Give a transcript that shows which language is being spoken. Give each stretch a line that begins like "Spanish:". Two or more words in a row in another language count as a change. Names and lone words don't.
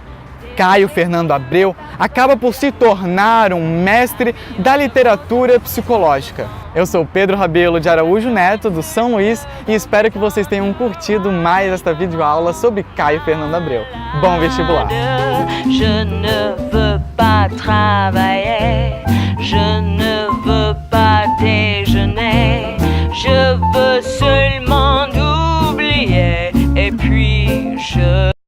Portuguese: Caio Fernando Abreu acaba por se tornar um mestre da literatura psicológica. Eu sou Pedro Rabelo de Araújo Neto, do São Luís, e espero que vocês tenham curtido mais esta videoaula sobre Caio Fernando Abreu. Bom vestibular!
French: pas travailler, je ne veux pas déjeuner, je veux seulement oublier et puis je